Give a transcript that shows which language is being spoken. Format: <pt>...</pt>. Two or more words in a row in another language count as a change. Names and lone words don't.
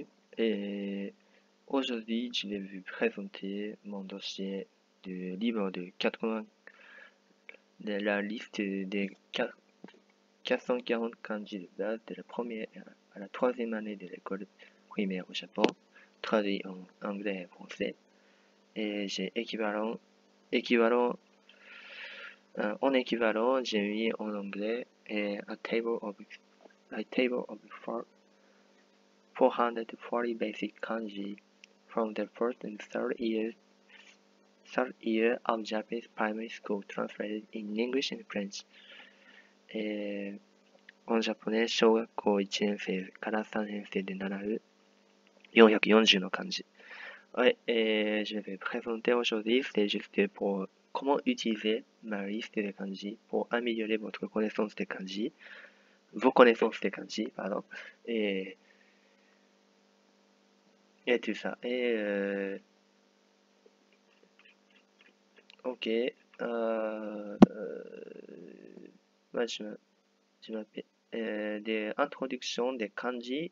<fr>Et aujourd'hui, je vais vous présenter mon dossier du livre de 80, de la liste des 440 kanji de base de la première à la troisième année de l'école primaire au Japon, traduit en anglais et français. Et j'ai en équivalent, j'ai mis en anglais et</fr> <en>a table of 440 basic kanji from the first and third year of Japanese primary school translated in English and French.</en> <fr>en japonais、</fr> <ja>小学校1年生から3年生で習う440の漢字。</ja> <fr>Ouais, et je vais présenter aujourd'hui, c'est juste pour comment utiliser ma liste des kanji pour améliorer votre connaissance des kanji, vos connaissances des kanji, pardon, et tout ça. Ok, moi je m'appelle des introductions des kanji.</fr>